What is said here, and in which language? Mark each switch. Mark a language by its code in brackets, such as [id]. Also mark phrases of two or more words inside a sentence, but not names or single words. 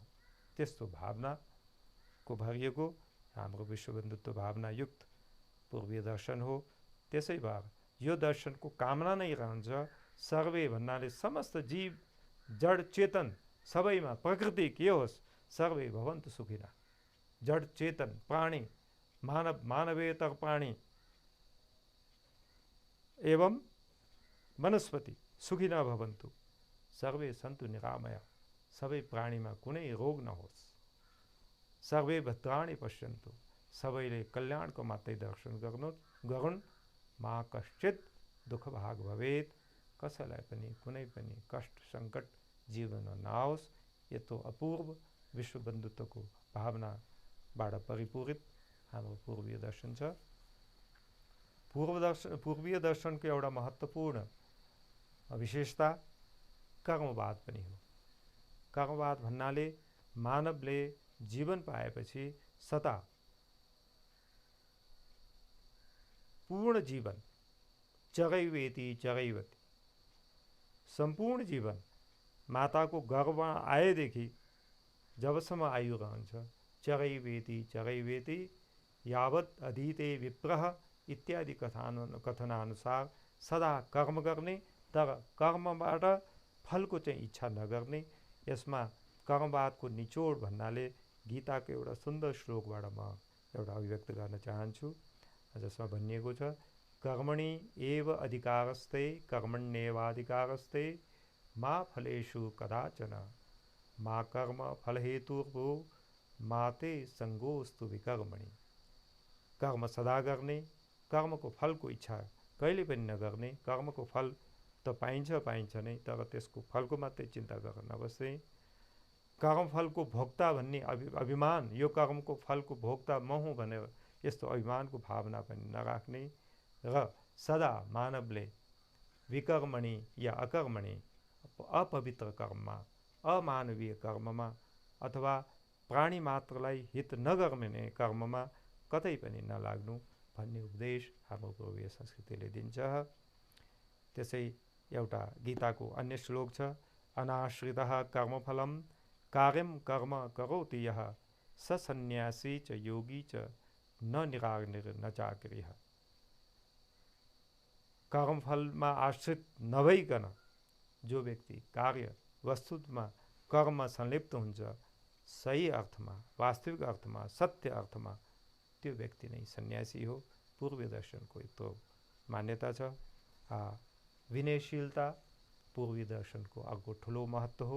[ne] त्यस्तो भावनाको भरिएको हाम्रो विश्वबन्धुत्व भावना युक्त पूर्वीय दर्शन हो. त्यसै भएर यो दर्शनको कामना नै रहन्छ सर्वे भन्नाले समस्त जीव, जड चेतन सबैमा प्रकृति के होस्, [sa] सर्वे भवन्तु सुखिना. [ne] जड चेतन प्राणी, मानव, मानवेतर प्राणी एवं वनस्पति [sa] सुखिना भवन्तु. सर्वे सन्तु निरामया. [ne] सबै प्राणीमा कुनै रोग नहोस्. [sa] सर्वे भद्राणि पश्यन्तु. [ne] सबैले कल्याणको मात्रै दर्शन गरून्. [sa] मा कश्चित् दुःख भाग भवेत्. [ne] कसैलाई पनि कुनै पनि कष्ट सङ्कट जीवनमा नआओस्. यस्तो अपूर्व विश्व बन्धुत्वको भावनाबाट परिपूरित हाम्रो पूर्वीय दर्शन छ. पूर्वीय दर्शनको एउटा महत्त्वपूर्ण विशेषता कर्मवाद पनि हो. कर्मवाद भन्नाले मानवले जीवन पाएपछि सदा पूर्ण जीवन [sa] चरैवेति चरैवती, [ne] सम्पूर्ण जीवन माताको गर्भमा आएदेखि जबसम्म आयु रहन्छ, [sa] चरैवेति चरैवेति यावत् अधीते विप्रह इत्यादि [ne] कथनानुसार सदा कर्म गर्ने, तर कर्मबाट फलको चाहिँ इच्छा नगर्ने. यसमा कर्मवादको निचोड भन्नाले गीताको एउटा सुन्दर श्लोकबाट म एउटा अभिव्यक्त गर्न चाहन्छु, जसमा भनिएको छ, [sa] कर्मणि एव अधिकारस्ते कर्मण्येवाधिकारस्ते मा फलेषु कदाचन मा कर्म फलहेतुर्भो माते संगोस्तु विकर्मणि। [ne] कर्म सदा गर्ने, कर्मको फलको इच्छा कहिले पनि नगर्ने, कर्मको फल त पाइन्छ नै, तर त्यसको फलको मात्रै चिन्ता गरेर नबस्ने, कर्मफलको भोक्ता भन्ने अभिमान, यो कर्मको फलको भोक्ता म हुँ भनेर यस्तो अभिमानको भावना पनि नराख्ने र सदा मानवले विकर्मणि या अकर्मणि, अपवित्र कर्ममा, अमानवीय कर्ममा अथवा प्राणी मात्रलाई हित नगर्ने कर्ममा कतै पनि नलाग्नु भन्ने उपदेश हाम्रो पूर्वीय संस्कृतिले दिन्छ। त्यसै एउटा गीताको अन्य श्लोक छ, [sa] अनाश्रितः कर्मफलम कार्यम कर्म करोति यः स सन्यासी च योगी च न निराग्निर न चाक्रियः। [ne] कर्मफलमा आश्रित नभइकन जो व्यक्ति कार्य वस्तुमा कर्म संलिप्त हुन्छ, सही अर्थमा, वास्तविक अर्थमा, सत्य अर्थमा त्यो व्यक्ति नै सन्यासी हो। पूर्वीय दर्शनको यत्रो मान्यता छ। विनयशीलता पूर्वीय दर्शनको अर्को ठुलो महत्त्व हो।